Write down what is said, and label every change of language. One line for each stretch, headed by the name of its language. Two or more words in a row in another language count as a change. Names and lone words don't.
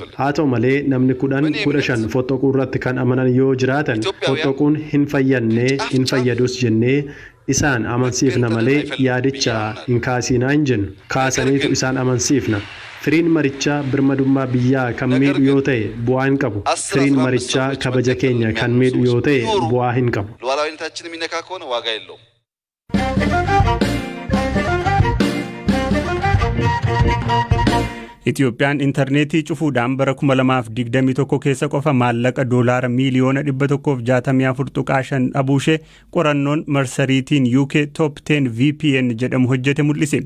Oromo: Haa ta'u malee namni 10-15 fottoquu irratti kan amanan yoo jiraatan fottoquun hin fayyadus jennee isaan amansiifna malee yaadicha hin kaasinaa hin jennu. Kaasaniitu isaan amansiifna. Firiin marichaa birmadummaa biyyaa kan miidhu yoo ta'e bu'aa hin qabu. Firiin marichaa kabaja keenya kan miidhu yoo ta'e bu'aa hin qabu.
Amharic: ሉዓላዊነታችን የሚነካ ከሆነ ዋጋ የለውም።
Oromo: Itoophiyaan intarneetii cufuudhaan bara 2021 keessa qofa maallaqa doolaara miiliyoona 164.5 dhabuushee qorannoon marsariitiin UK Top 10 VPN jedhamu hojjete mul'ise.